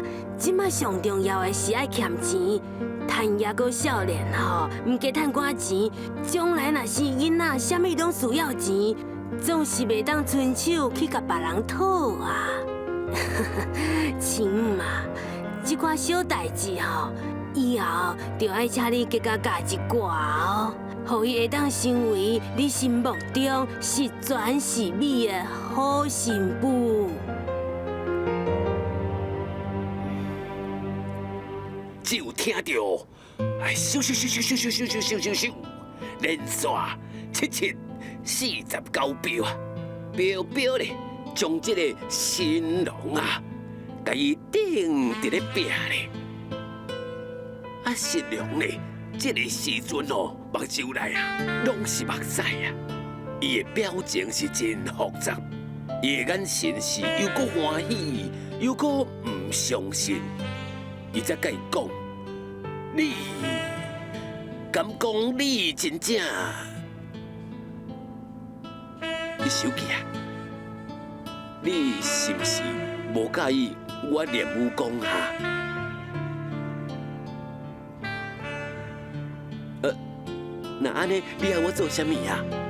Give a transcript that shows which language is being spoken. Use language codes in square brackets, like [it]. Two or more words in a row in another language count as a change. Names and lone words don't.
[nan] 即摆上重要的是爱欠钱，趁也阁少年吼，毋加趁寡钱，将来若是囡仔啥物拢需要钱，总是袂当伸手去甲别人讨啊。钱嘛，即款小代志吼。以后就爱请你加教一寡哦，互伊会当成为你心目中是全是美的好媳妇。只有听到，哎，咻咻咻咻咻咻咻咻咻咻，连续7749标啊，标咧，将这个新郎啊，甲伊顶伫咧壁咧。啊，新娘咧，这个时阵哦，目睭内啊，拢是目屎啊。伊的表情是真复杂，伊的眼神是又搁欢喜，又搁唔相信。伊才甲伊讲，你敢讲你真正？你手机啊？你是不是无介意我练武功啊？那安尼，你要我做啥物啊？